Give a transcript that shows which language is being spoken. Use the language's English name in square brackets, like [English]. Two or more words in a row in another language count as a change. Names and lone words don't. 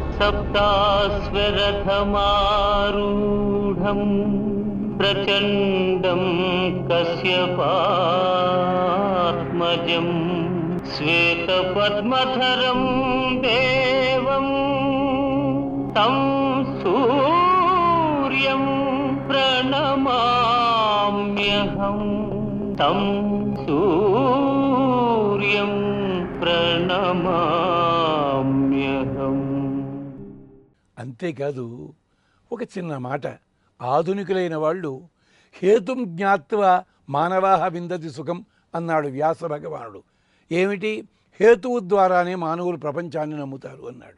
[Sanskrit] सप्ताश्वरथमारूढं प्रचण्डं कश्यपात्मजं श्वेतपद्मधरं देवं तं सूर्यं प्रणमाम्यहं तं सूर्यं ప్రణమామ్యహం. [Telugu] అంతేకాదు ఒక చిన్న మాట, ఆధునికులైన వాళ్ళు [Sanskrit] హేతుం జ్ఞాత్వా మానవాహ విందతి సుఖం [Telugu] అన్నాడు వ్యాస భగవానుడు. ఏమిటి? హేతువు ద్వారానే మానవులు ప్రపంచాన్ని నమ్ముతారు అన్నాడు.